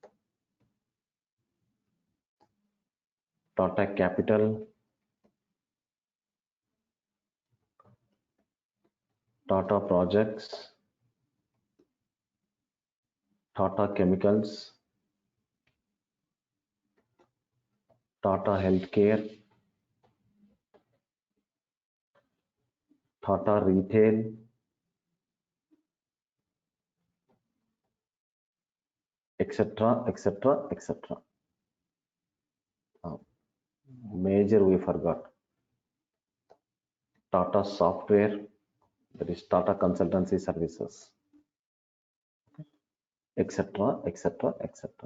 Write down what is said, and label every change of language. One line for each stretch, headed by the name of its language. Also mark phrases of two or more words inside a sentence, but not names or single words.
English: Tata Capital, Tata Projects, Tata Chemicals, Tata Healthcare, Tata Retail, etc., etc., etc. Major we forgot. Tata Software, that is Tata Consultancy Services, etc., etc., etc.